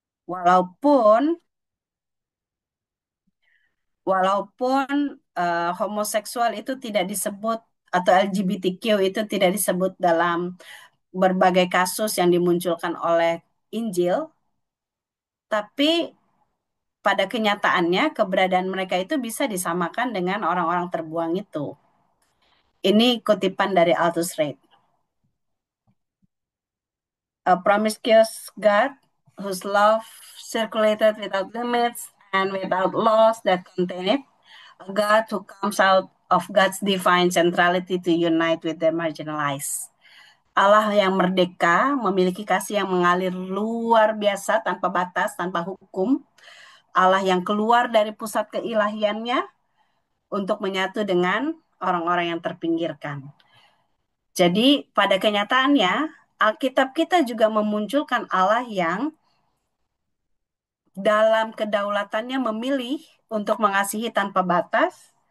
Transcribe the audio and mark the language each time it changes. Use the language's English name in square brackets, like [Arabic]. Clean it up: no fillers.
[Indonesian] Walaupun walaupun homoseksual itu tidak disebut atau LGBTQ itu tidak disebut dalam berbagai kasus yang dimunculkan oleh Injil, tapi pada kenyataannya keberadaan mereka itu bisa disamakan dengan orang-orang terbuang itu. Ini kutipan dari Aldous Reid. [English] A promiscuous God whose love circulated without limits and without laws that contain it. A God who comes out of God's divine centrality to unite with the marginalized. [Indonesian] Allah yang merdeka, memiliki kasih yang mengalir luar biasa, tanpa batas, tanpa hukum. Allah yang keluar dari pusat keilahiannya untuk menyatu dengan orang-orang yang terpinggirkan. Jadi pada kenyataannya, Alkitab kita juga memunculkan Allah yang dalam kedaulatannya memilih untuk mengasihi tanpa batas.